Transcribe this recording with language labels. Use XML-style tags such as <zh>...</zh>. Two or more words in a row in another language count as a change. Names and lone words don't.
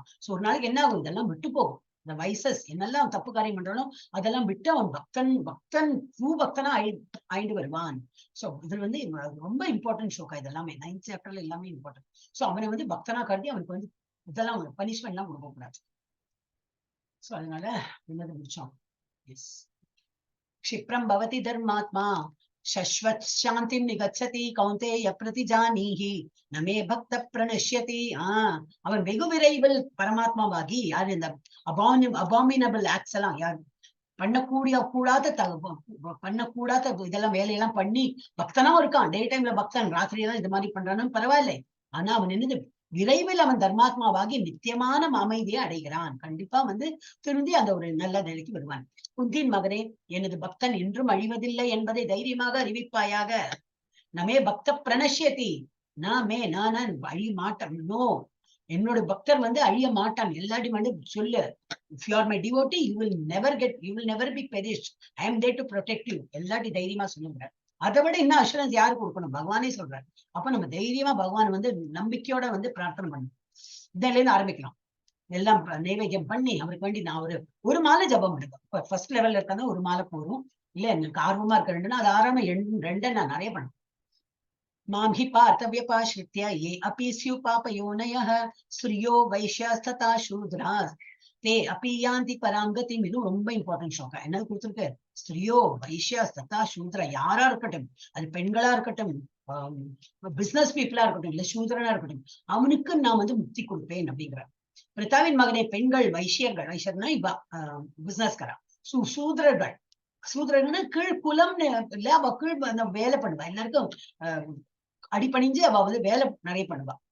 <ta>சோ ஒரு நாளைக்கு என்ன ஆகும், இதெல்லாம் விட்டு போகும். இந்த வைசஸ் என்னெல்லாம் தப்பு காரியம் பண்றாலும் அதெல்லாம் விட்டு அவன் பக்தன் ட்ரூ பக்தனா ஆயிட்டு வருவான். சோ இது வந்து ரொம்ப இம்பார்ட்டன்ட் ஷோக்கா. இதெல்லாமே 9th சாப்டர்ல எல்லாமே இம்பார்ட்டன்ட். சோ அவனை வந்து பக்தனா கருதி அவனுக்கு வந்து இதெல்லாம் பனிஷ்மெண்ட் எல்லாம் கொடுக்க கூடாது. சோ அதனால என்னது முடிச்சோம்.</ta> <sa>क्षिप्रं भवति धर्मात्मा शश्वत शांतिं निगच्छति कौन्तेय प्रतिजानीहि न मे भक्त प्रणश्यति.</sa> <ta>அவன் வெகு விரைவில் பரமாத்மாவாகி, யார் இந்த</ta> <en>abominable acts</en> <ta>எல்லாம் யார் பண்ணக்கூடாத இதெல்லாம் வேலையெல்லாம் பண்ணி பக்தனாவும் இருக்கான்,</ta> <en>day time</en> <ta>பக்தன், ராத்திரி எல்லாம் இது மாதிரி பண்றான்னு பரவாயில்லை. ஆனா அவன் என்னது விரைவில் அவன் தர்மாத்மாவாகி நித்தியமான அமைதியை அடைகிறான். கண்டிப்பா வந்து திருந்தி அந்த ஒரு நல்ல நிலைக்கு வருவான். குந்தின் மகனே, எனது பக்தன் என்றும் அழிவதில்லை என்பதை தைரியமாக அறிவிப்பாயாக.</ta> <sa>न मे भक्त प्रणश्यति,</sa> <ta>நான் அழிய மாட்டேன். நோ, என்னோட பக்தர் வந்து அழிய மாட்டான். எல்லாரையும் வந்து சொல்லு,</ta> <en>if you are my devotee, you will never be perished. I am there to protect you.</en> <ta>எல்லாத்தையும் தைரியமா சொல்லுங்க. அதை விட இன்னும் அஷூரன்ஸ் யாரு கொடுக்கணும்? பகவானே சொல்றாரு. அப்ப நம்ம தைரியமா பகவான் வந்து நம்பிக்கையோட வந்து பிரார்த்தனை பண்ணணும். இதுல இருந்து ஆரம்பிக்கலாம். எல்லாம் நைவேத்தியம் பண்ணி அவருக்கு வேண்டி நான் ஒரு மாலை ஜபம் பண்ணுவேன்.</ta> <en>first level</en> <ta>இருக்காங்க ஒரு மாலை போதும். இல்ல எனக்கு ஆர்வமா இருக்க ரெண்டுன்னா அது ஆறாம ரெண்டை நான் நிறைய பண்ணுவேன்.</ta> <sa>मां हि पार्थव्यपाश्रित्य ये अपि स्युः पापयोनयः स्त्रियो वैश्यास्तथा शूद्राः ते अपि यान्ति परां गतिम्.</sa> <ta>இது ரொம்ப இம்பார்ட்டன்ட் ஸ்லோகம். என்னது கொடுத்திருக்கு?</ta> <sa>स्त्रियो वैश्यास्तथा शूद्रा,</sa> <ta>யாரா இருக்கட்டும், அது பெண்களா இருக்கட்டும்,</ta> <en>business people</en> <ta>இருக்கட்டும், இல்ல சூத்ரனா இருக்கட்டும், அவனுக்கு நான் வந்து முக்தி கொடுப்பேன் அப்படிங்கிறார். பிரதாவின் மகனே, பெண்கள் வைஷ்யர்கள், வைஷ்யர்னா இப்ப பிசினஸ்காரா, சூத்ரர்கள், சூத்ரன்னா கீழ் குலம்னு இல்ல, அவ கீழ் வேலை பண்ணுவா, எல்லாருக்கும் அடிபணிஞ்சு அவ வந்து வேலை நிறைய பண்ணுவா.</ta>